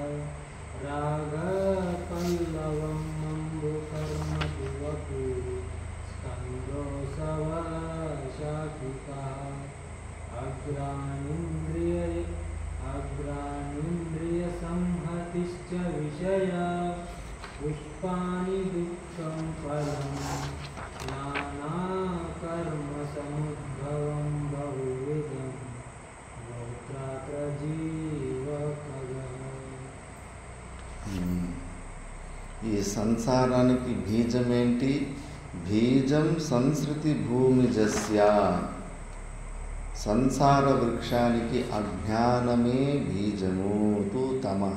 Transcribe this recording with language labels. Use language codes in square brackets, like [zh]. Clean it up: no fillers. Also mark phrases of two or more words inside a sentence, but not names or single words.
[sa] रागपल्लवम् अम्बुकर्म तु वपुः स्कन्दोऽसवः शाकिकाः अग्राणीन्द्रियसंहतिश्च विषया पुष्पाणि दुःखं फलं नानाकर्मसमुद्भवं बहुविधं भोक्तात्र जीवः खगः [te] ఈ సంసారానికి బీజమేంటి? [sa] బీజం సంస్కృతి భూమిజస్య. [te] సంసార వృక్షానికి అజ్ఞానమే బీజము. [sa] తు తమః.